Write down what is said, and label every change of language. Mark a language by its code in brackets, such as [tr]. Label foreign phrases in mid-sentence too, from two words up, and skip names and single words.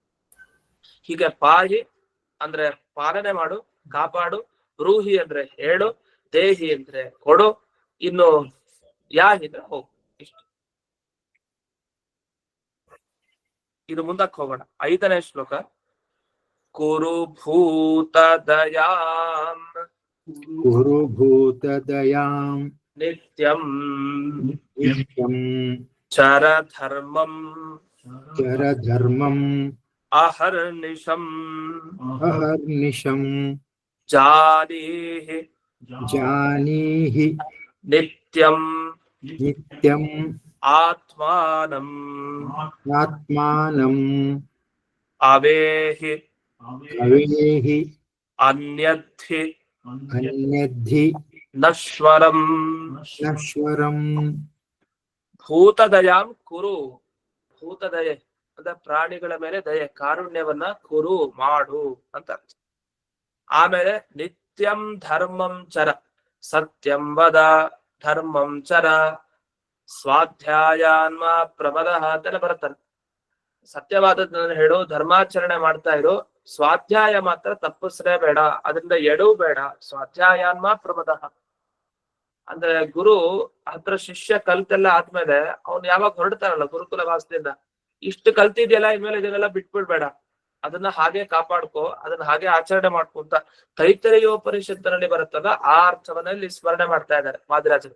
[kn] ಹೀಗೆ ಪಾಹಿ ಅಂದ್ರೆ ಪಾಲನೆ ಮಾಡು, ಕಾಪಾಡು. ಬ್ರೂಹಿ ಅಂದ್ರೆ ಹೇಳು, ದೇಹಿ ಅಂದ್ರೆ ಕೊಡು, ಇನ್ನು ಯಾಹಿ ಅಂದ್ರೆ ಹೋಗು. ಇಷ್ಟು. ಇದು ಮುಂದಕ್ಕೆ ಹೋಗೋಣ. 5ನೇ ಶ್ಲೋಕ. [sa] ಕುರು ಭೂತ ದಯಾಂ, ಕುರು ಭೂತ ದಯಾಂ ನಿತ್ಯಂ ನಿತ್ಯಂ ಚರ ಧರ್ಮಂ ಚರ ಧರ್ಮಂ ಅಹರ್ನಿಶಂ ಅಹರ್ನಿಶಂ ಜಾನೀಹಿ ಜಾನೀಹಿ ನಿತ್ಯಂ ನಿತ್ಯಂ ಆತ್ಮಾನಂ ಆತ್ಮಾನಂ ಅವೇಹಿ ಅವೇಹಿ ಅನ್ಯದ್ಧಿ ಅನ್ಯದ್ಧಿ ನಶ್ವರಂ ನಶ್ವರಂ. ಭೂತದಯಾಂ ಕುರು. [kn] ಭೂತದಯೆ ಅಂದ್ರೆ ಪ್ರಾಣಿಗಳ ಮೇಲೆ ದಯೆ, ಕಾರುಣ್ಯವನ್ನ ಕುರು ಮಾಡು ಅಂತ ಅರ್ಥ. [sa] ಆಮೇಲೆ ನಿತ್ಯಂ ಧರ್ಮಂ ಚರ, ಸತ್ಯಂ ವದ ಧರ್ಮಂ ಚರ ಸ್ವಾಧ್ಯಾಯಾನ್ಮ ಪ್ರಮದ [kn] ಅಂತೆಲ್ಲ ಬರುತ್ತಲ್ಲ. ಸತ್ಯವಾದದ್ದನ್ನ ಹೇಳು, ಧರ್ಮಾಚರಣೆ ಮಾಡ್ತಾ ಇರು, ಸ್ವಾಧ್ಯಾಯ ಮಾತ್ರ ತಪ್ಪಿಸ್ರೇ ಬೇಡ, ಅದರಿಂದ ಎಡೂ ಬೇಡ. [sa] ಸ್ವಾಧ್ಯಾಯಾನ್ಮ ಪ್ರಮದ [kn] ಅಂದ್ರೆ ಗುರು ಹತ್ರ ಶಿಷ್ಯ ಕಲ್ತೆಲ್ಲ ಆದ್ಮೇಲೆ ಅವ್ನು ಯಾವಾಗ ಹೊರಡ್ತಾರಲ್ಲ ಗುರುಕುಲ ವಾಸದಿಂದ, ಇಷ್ಟು ಕಲ್ತಿದ್ಯಲ್ಲ ಇನ್ಮೇಲೆ ಇದನ್ನೆಲ್ಲ ಬಿಟ್ಬಿಡ್ಬೇಡ, ಅದನ್ನ ಹಾಗೆ ಕಾಪಾಡ್ಕೋ, ಅದನ್ನ ಹಾಗೆ ಆಚರಣೆ ಮಾಡ್ಕೊಂತ ತೈತರೇಯೋಪನಿಷತ್ತಿನಲ್ಲಿ ಬರುತ್ತಲ್ಲ ಆ ಅರ್ಥವನ್ನಲ್ಲಿ ಸ್ಮರಣೆ ಮಾಡ್ತಾ ಇದ್ದಾರೆ ವಾದಿರಾಜರು.